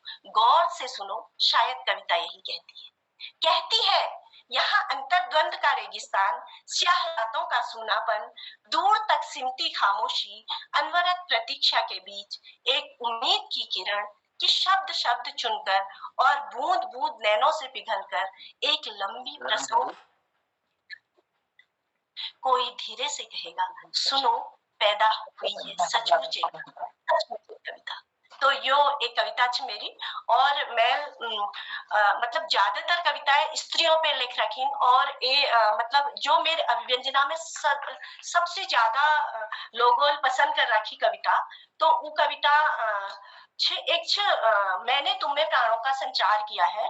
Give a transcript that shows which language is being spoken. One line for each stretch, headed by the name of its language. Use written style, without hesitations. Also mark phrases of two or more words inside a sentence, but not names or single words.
Hindi: गौर से सुनो, शायद कविता यही कहती है यहाँ अंतर्द्वंद का रेगिस्तान, स्याह रातों का सूनापन, दूर तक सिमटी खामोशी, अनवरत प्रतीक्षा के बीच एक उम्मीद की किरण कि शब्द शब्द चुनकर और बूंद बूंद नैनों से पिघलकर एक लंबी प्रसव कोई धीरे से कहेगा सुनो पैदा हुई है सचमुच कविता। तो यो एक कविता छ मेरी और मैं मतलब ज्यादातर कविताएं स्त्रियों पे लिख रखी और ये मतलब जो मेरे अभिव्यंजना में सबसे ज्यादा लोगों पसंद कर रखी कविता तो वो कविता मैंने तुम में प्राणों का संचार किया है।